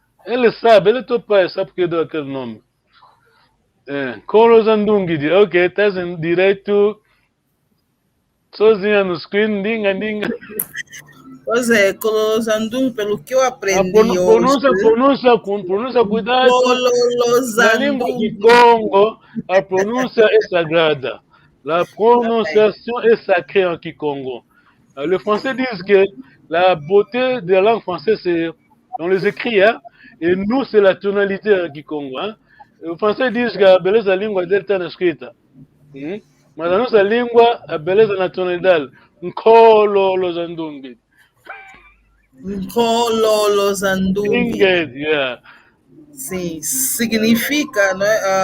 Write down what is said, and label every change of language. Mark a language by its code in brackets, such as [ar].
[pt] Ele sabe, ele é teu pai, sabe porque deu aquele nome. Kolozandungidi, ok, estás em direito sozinha no screen, dinga. Pois é, Kololozandung, pelo que eu aprendi pronúncia, cuidado. Na língua de Congo, a pronúncia é sagrada. [fr] La prononciation est sacrée en Kikongo. Le français dit que la beauté de la langue française, c'est dans les écrits, hein, et nous, c'est la tonalité en Kikongo. Hein. Le français dit que [pt] a beleza da língua dele está na escrita. Mas a nossa língua, a beleza na tonalidade. [kg] Nkololozandungi. Kololozandungi. [en] Yeah. [pt] Sim, significa, né?